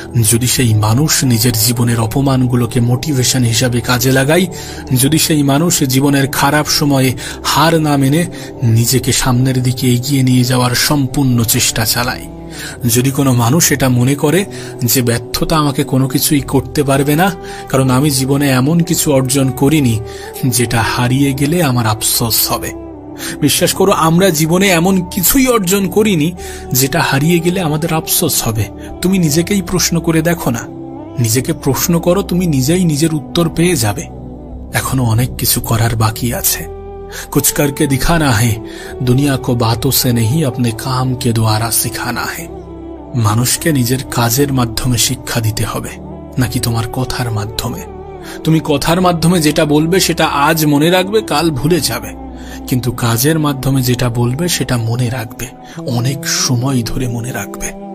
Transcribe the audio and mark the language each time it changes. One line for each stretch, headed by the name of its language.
Bangla: যদি সেই মানুষ নিজের জীবনের অপমানগুলোকে মোটিভেশন হিসাবে কাজে লাগায়, যদি সেই মানুষ জীবনের খারাপ সময়ে হার না মেনে নিজেকে সামনের দিকে এগিয়ে নিয়ে যাওয়ার সম্পূর্ণ চেষ্টা চালায়, যদি কোনো মানুষ এটা মনে করে যে ব্যর্থতা আমাকে কোনো কিছুই করতে পারবে না, কারণ আমি জীবনে এমন কিছু অর্জন করিনি যেটা হারিয়ে গেলে আমার আফসোস হবে। বিশ্বাস করো, আমরা জীবনে এমন কিছুই অর্জন করিনি যেটা হারিয়ে গেলে আমাদের আফসোস হবে। তুমি নিজেকেই প্রশ্ন করে দেখো না, নিজেকে প্রশ্ন করো, তুমি নিজেই নিজের উত্তর পেয়ে যাবে। এখনো অনেক কিছু করার বাকি আছে।
Hindi: कुछ करके दिखाना है, दुनिया को बातों से नहीं अपने काम के द्वारा सिखाना है।
Bangla: মানুষকে নিজের কাজের মাধ্যমে শিক্ষা দিতে হবে, নাকি তোমার কথার মাধ্যমে? তুমি কথার মাধ্যমে যেটা বলবে সেটা আজ মনে রাখবে, কাল ভুলে যাবে, কিন্তু কাজের মাধ্যমে যেটা বলবে সেটা মনে রাখবে, অনেক সময় ধরে মনে রাখবে।